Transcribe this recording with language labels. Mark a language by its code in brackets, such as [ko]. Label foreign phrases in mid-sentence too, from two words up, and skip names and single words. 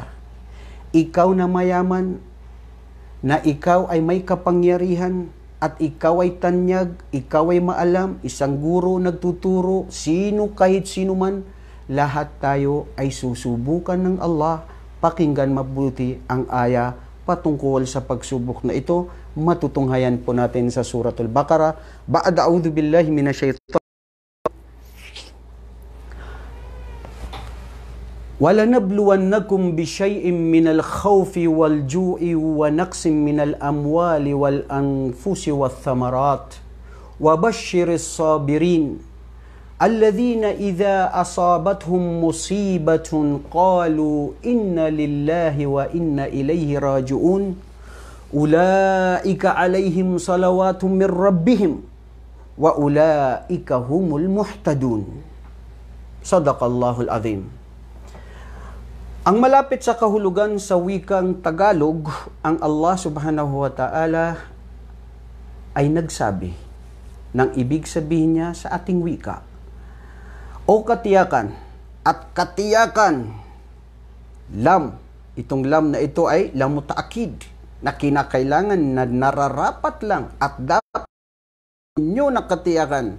[tl] Ikaw na mayaman, na ikaw ay may kapangyarihan at ikaw ay tanyag, ikaw ay maalam, isang guro nagtuturo, kahit sino man, lahat tayo ay susubukan ng Allah. Pakinggan mabuti ang aya patungkol sa pagsubok na ito. Matutunghayan po natin sa Suratul Baqarah. [ar] بعد أعوذ بالله من الشيطان. وَلَنَبْلُوَنَّكُمْ بِشَيْءٍ مِّنَ الْخَوْفِ وَالْجُوعِ وَنَقْصٍ مِّنَ الْأَمْوَالِ وَالْأَنفُسِ وَالثَّمَرَاتِ وَبَشِّرِ الصَّابِرِينَ الَّذِينَ إِذَا أَصَابَتْهُمْ مُصِيبَةٌ قَالُوا إِنَّا لِلَّهِ وَإِنَّا إِلَيْهِ رَاجِعُونَ أُولَئِكَ عَلَيْهِمْ صَلَوَاتٌ مِّن رَّبِّهِمْ وَأُولَئِكَ هُمُ الْمُهْتَدُونَ. صدق الله العظيم. [tl] Ang malapit sa kahulugan sa wikang Tagalog, ang Allah [ar] سبحانه وتعالى [tl] ay nagsabi ng ibig sabihin niya sa ating wika. O katiyakan at katiyakan, lam. Itong lam na ito ay [ar] لام التأكيد, [tl] na kinakailangan na nararapat lang at dapat nyo na katiyakan.